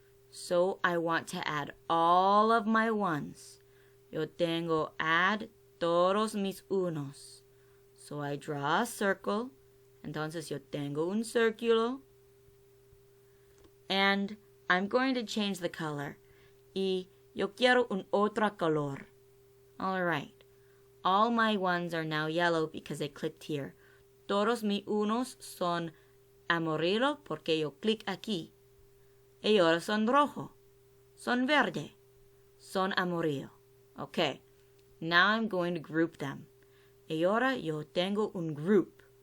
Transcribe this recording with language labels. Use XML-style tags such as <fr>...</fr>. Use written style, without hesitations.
<en>So I want to add all of my ones.</en> <es>Yo tengo add todos mis unos.</es> <en>So I draw a circle.</en> <es>Entonces yo tengo un círculo.</es> <en>And I'm going to change the color.</en> <es>Y yo quiero un otro color.</es> <en>All right. All my ones are now yellow because I clicked here.</en> <es>Todos mis unos son amarillo porque yo clic aquí. Y ahora son rojo. Son verde. Son amarillo. Okay.</es> <en>Now I'm going to group them.</en> <es>Y ahora yo tengo un group.</es>